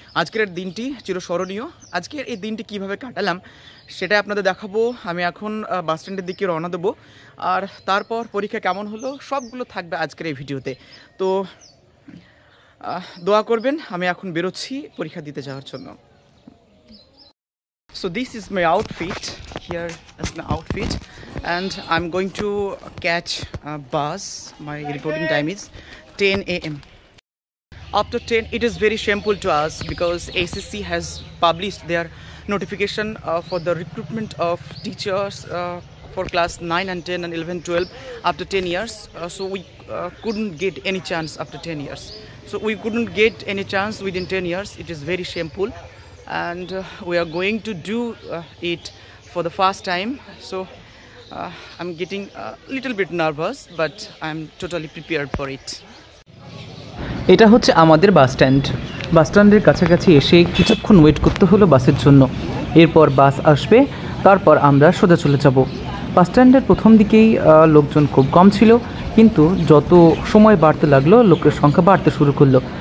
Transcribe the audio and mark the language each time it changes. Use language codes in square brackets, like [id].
[bn] আজকের দিনটি চিরস্মরণীয়। আজকের এই দিনটি কীভাবে কাটালাম সেটা আপনাদের দেখাবো। আমি এখন বাস স্ট্যান্ডের দিকে রওনা দেবো, আর তারপর পরীক্ষা কেমন হলো সবগুলো থাকবে আজকের এই ভিডিওতে। তো দোয়া করবেন, আমি এখন বেরোচ্ছি পরীক্ষা দিতে যাওয়ার জন্য। [en] So this is my outfit. Here is my outfit, and I'm going to catch a bus. My reporting time is 10 a.m. After 10, it is very shameful to us because ACC has published their notification for the recruitment of teachers for class 9 and 10 and 11, 12 after 10 years. So we couldn't get any chance after 10 years. So we couldn't get any chance within 10 years. It is very shameful. And we are going to do it for the first time. So I'm getting a little bit nervous, but I'm totally prepared for it. [bn] এটা হচ্ছে আমাদের bus stand. বাস স্ট্যান্ডের কাছাকাছি এসে কিছুক্ষণ wait করতে হলো বাসের জন্য। এরপর বাস আসবে, তারপর আমরা সোজা চলে যাব। বাস স্ট্যান্ডের প্রথম দিকেই লোকজন খুব কম ছিল, কিন্তু যত সময় বাড়তে লাগলো লোকের সংখ্যা বাড়তে শুরু করলো।